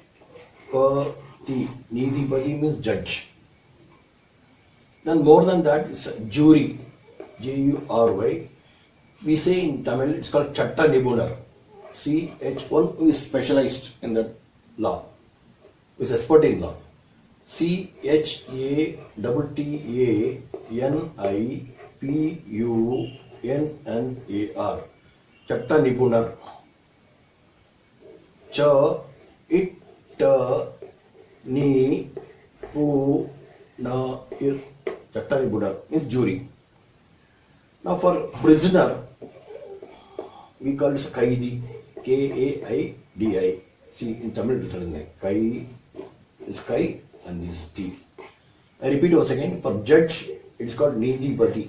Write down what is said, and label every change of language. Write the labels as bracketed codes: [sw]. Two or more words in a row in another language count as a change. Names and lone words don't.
[en] Nidhipati means judge. Then more than that is jury. Jury. We say in Tamil it's called [ta] சட்ட நிபுணர். [en] CH1 who is specialized in that law, who is expert in law. CHATTANIPUNNAR. [ta] சட்ட நிபுணர். Cha-It-Ta-Ni-Pu-Na-Ir. சட்ட நிபுணர் [en] is jury. Now for prisoner, we call this Kaidi. Kaidi. See, in Tamil, it is Kai is Kai and this is T. I repeat once again, for judge, it is called Nidipati.